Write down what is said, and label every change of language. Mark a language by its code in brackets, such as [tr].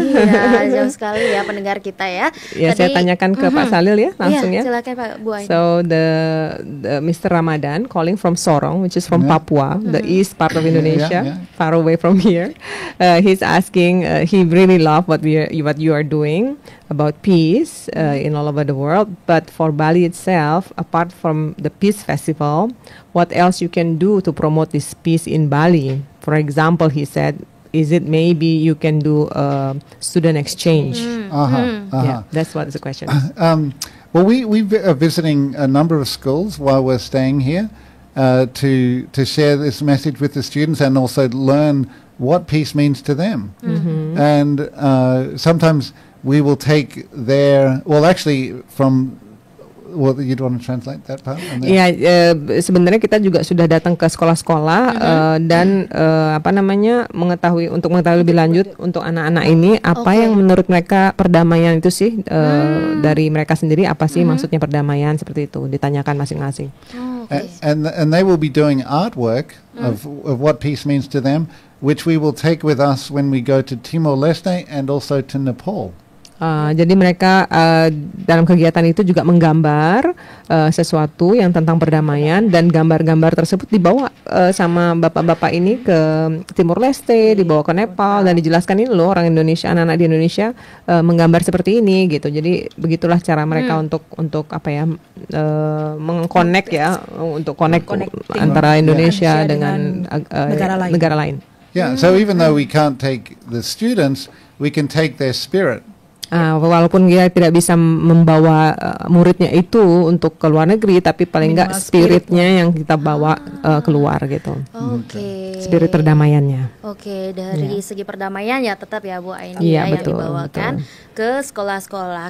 [id] Iya, jauh sekali ya pendengar kita ya. Saya tanyakan ke Pak Salil ya langsung ya. Silakan Pak Bu Aini. [en] So the Mr. Ramadan calling from Sorong, which is from Papua, the east part of Indonesia, far away from here. He's asking, he really love what you are doing about peace in all over the world, but for Bali itself, apart from the Peace Festival, what else you can do to promote this peace in Bali? For example, he said, is it maybe you can do a student exchange? Yeah, that's what is the question. Well, we are visiting a number of schools while we're staying here to share this message with the students and also learn what peace means to them. And sometimes we will take their, well, actually from, well, you'd want to translate that part? [id] Sebenarnya kita juga sudah datang ke sekolah-sekolah dan mengetahui lebih lanjut untuk anak-anak ini apa yang menurut mereka perdamaian itu sih, dari mereka sendiri apa sih maksudnya perdamaian, seperti itu ditanyakan masing-masing. [en] And they will be doing artwork of what peace means to them, which we will take with us when we go to Timor-Leste and also to Nepal. [id] Jadi mereka dalam kegiatan itu juga menggambar sesuatu yang tentang perdamaian, dan gambar-gambar tersebut dibawa sama bapak-bapak ini ke Timor Leste, dibawa ke Nepal, dan dijelaskan ini loh orang Indonesia, anak-anak di Indonesia menggambar seperti ini gitu. Jadi begitulah cara mereka untuk mengconnect ya, untuk connect antara Indonesia dengan negara lain. [en] Yeah, so even though we can't take the students, we can take their spirit. [id] Walaupun dia tidak bisa membawa muridnya itu untuk ke luar negeri, tapi paling enggak spiritnya yang kita bawa keluar gitu. Spirit perdamaiannya. Dari segi perdamaian ya tetap ya Bu Aini yang dibawakan ke sekolah-sekolah.